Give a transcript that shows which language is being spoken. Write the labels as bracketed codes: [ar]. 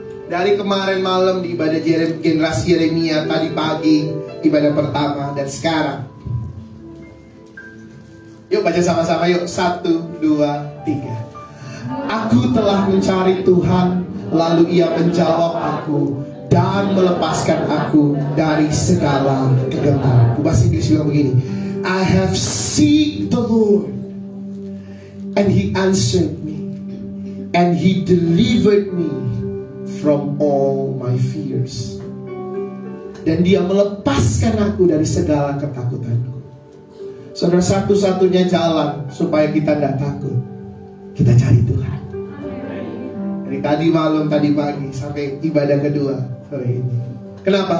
[id] Dari kemarin malam di ibadah generasi Yeremia, tadi pagi ibadah pertama, dan sekarang. Yuk baca sama-sama yuk. 1, 2, 3. Aku telah mencari Tuhan, lalu Ia menjawab aku dan melepaskan aku dari segala kegentaran. Bahasa Inggris bilang begini, [en] I have seek the Lord and He answered me and He delivered me from all my fears. [id] Dan Dia melepaskan aku dari segala ketakutanku. Saudara, satu-satunya jalan supaya kita tidak takut, kita cari Tuhan. Dari tadi malam, tadi pagi, sampai ibadah kedua sore ini. Kenapa?